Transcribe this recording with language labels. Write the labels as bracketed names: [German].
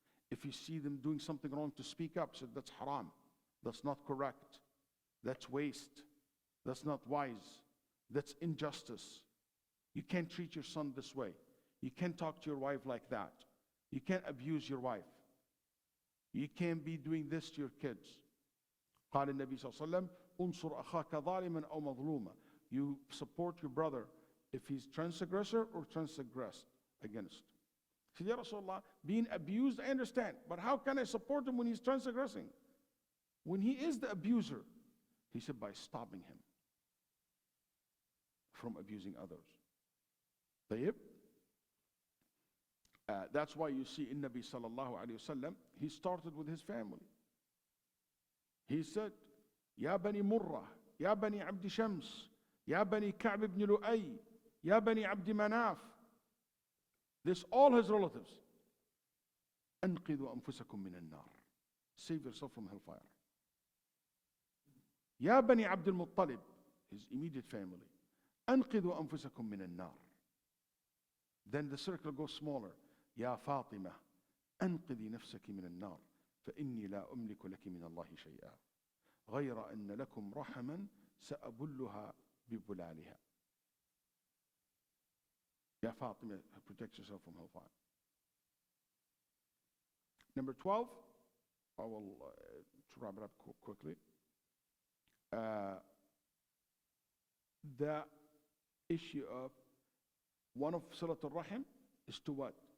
[English] If you see them doing something wrong, to speak up, say that's haram, that's not correct, that's waste, that's not wise, that's injustice. You can't treat your son this way. You can't talk to your wife like that. You can't abuse your wife. You can't be doing this to your kids. [Arabic] قال النبي صلى الله عليه وسلم انصر أخاك ظالما أو مظلوما. [English] You support your brother if he's transgressor or transgressed against. He said, Ya Rasulullah, being abused, I understand, but how can I support him when he's transgressing? When he is the abuser, he said, by stopping him from abusing others. [Arabic] طيب? [English] That's why you see in Nabi sallallahu alayhi wasallam, he started with his family. He said, Ya bani Murrah, Ya bani Abdi Shams, Ya bani Ka'b ibn Lu'ay, Ya bani Abdi Manaf. This all his relatives. [Arabic] أنقذوا أنفسكم من النار. [English] Save yourself from hellfire. Ya bani Abdul Muttalib, his immediate family. [Arabic] أنقذوا أنفسكم من النار. [English] Then the circle goes smaller. [Arabic] يا فاطمة أنقذي نفسك من النار فإني لا أملك لك من الله شيئا غير أن لكم رحما سأبلها ببلالها. يا فاطمة, [English] protect yourself from hellfire. Number 12, I will to wrap it up quickly. The issue of one of Silat al-Rahim is to what?